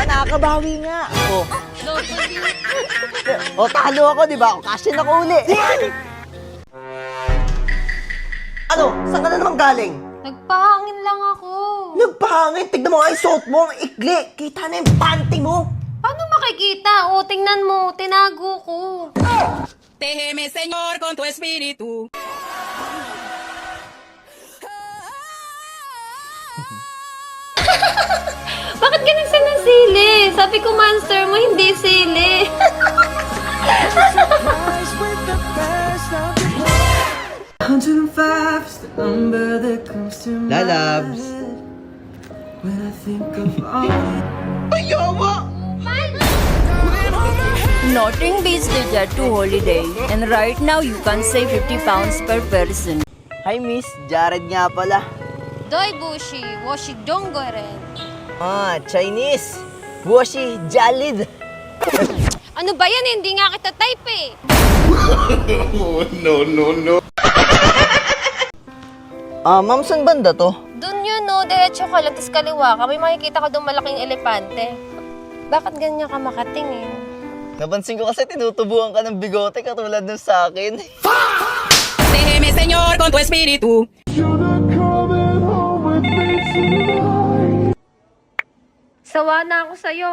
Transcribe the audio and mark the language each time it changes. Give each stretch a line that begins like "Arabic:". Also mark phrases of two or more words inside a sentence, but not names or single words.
Filipino: Nakakabawi nga. Oh, oh talo ako, di ba? Kasi na ko uli. Ano? Saan ka na naman galing? Nagpahangin lang ako. Nagpahangin. Tignan mo nga yung suot mo. Ang ikli. Kita na yung panty mo. Paano makikita? O, tingnan mo. Tinago ko.
Spanish: Déjeme, Señor, con tu espíritu.
Filipino: Bakit ganun siya ng sili? Sabi ko, monster mo, hindi sili. Lalabs.
English: Nothing beats the Jet2 holiday, and right now you can save 50 pounds per person.
Filipino: Hi, Miss. Jared nga pala. Doi bushi, washi donggoren. Ah, Chinese. Washi Jalid. Ano ba yan? Hindi nga kita type eh. Ah, ma'am, saan banda to? Doon yun, no? Diretso ka lang, tapos kaliwa ka. May makikita ka doon malaking elepante. Bakit ganyan ka makatingin? Napansin ko kasi tinutubuan ka ng bigote katulad ng sa akin.
Spanish: Déjeme, Señor, con tu espíritu.
Filipino: Sawa na ako sa'yo.